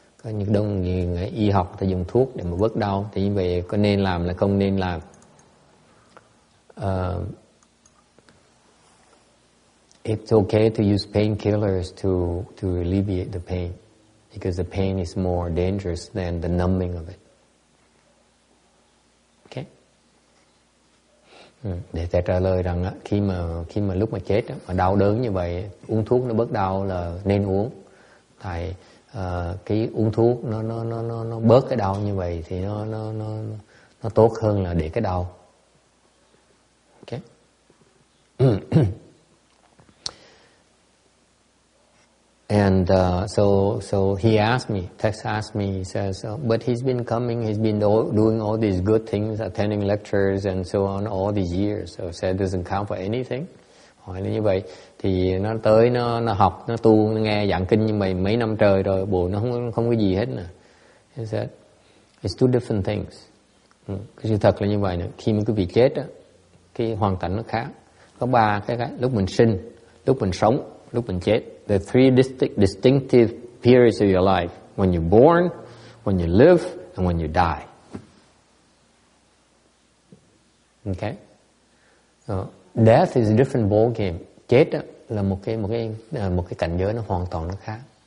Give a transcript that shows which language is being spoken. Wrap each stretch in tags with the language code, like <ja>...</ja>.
<vi>Có những đông người y học người ta dùng thuốc để mà bớt đau. Thì như vậy có nên làm là không nên làm.</vi> <en>It's okay to use painkillers to alleviate the pain because the pain is more dangerous than the numbing of it. Okay?</en> <vi>Để thầy trả lời rằng khi mà lúc mà chết mà đau đớn như vậy, uống thuốc nó bớt đau là nên uống. Tại cái uống thuốc nó bớt cái đau như vậy thì nó tốt hơn là để cái đau.</vi> <en>Okay? And so he asked me, Tex asked me, he says, but he's been doing all these good things, attending lectures and so on all these years. So said doesn't count for anything.</en> <vi>Hỏi là như vậy thì nó tới nó học, nó tu, nó nghe giảng kinh như vậy mấy năm trời rồi, bộ nó không có gì hết nè.</vi> <en>He said, it's two different things.</en> <vi>Cái sự thật là như vậy nè, khi mà quý vị chết á, cái hoàn cảnh nó khác. Có ba cái lúc mình sinh, lúc mình sống, lúc mình chết.</vi> <en>The three distinctive periods of your life: when you're born, when you live, and when you die. Okay. Death is a different ball game.</en> <vi>Chết là một cái cảnh giới nó hoàn toàn nó khác.</vi>